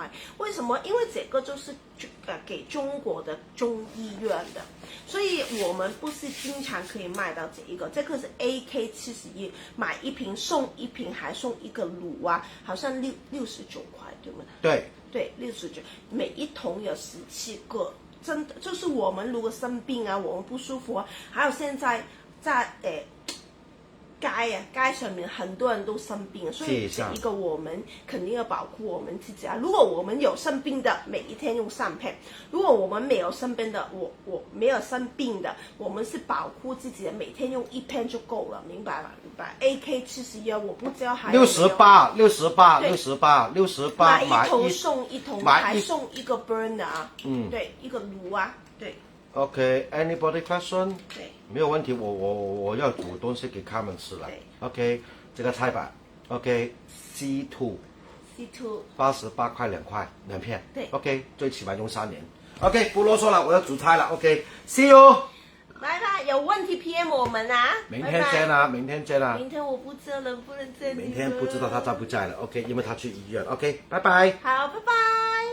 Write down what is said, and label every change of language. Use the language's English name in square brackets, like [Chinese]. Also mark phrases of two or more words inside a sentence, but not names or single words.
[Chinese] 為什麼？因為這個就是給中國的中醫院的，所以我們不是經常可以賣到這一個。這個是 AK71，買一瓶送一瓶，還送一個爐啊，好像69塊，對嗎？對，69，每一桶有17個，真的就是我們如果生病啊，我們不舒服啊，還有現在在街上面很多人都生病，所以這一個我們肯定要保護我們自己啊。如果我們有生病的，每一天用3片；如果我們沒有生病的，我沒有生病的，我們是保護自己的，每天用1片就夠了，明白吧？明白 ？AK71，我不知道還有68，買一桶送一桶，還送一個 burner 啊，對，一個爐啊，對。 [English] OK，anybody question？ [Chinese] 對，沒有問題，我要煮東西給他們吃了。OK， 這個菜板 ，OK，C2， 88塊2片。對 ，OK， 最起碼用3年。OK， 不囉嗦了，我要煮菜了。OK， [English] See you。 [Chinese] 拜拜，有問題 PM 我們啊。明天見啦，明天見啦。明天我不知道能不能見你。明天不知道他在不在了。OK，因為他去醫院。OK， 拜拜。好，拜拜。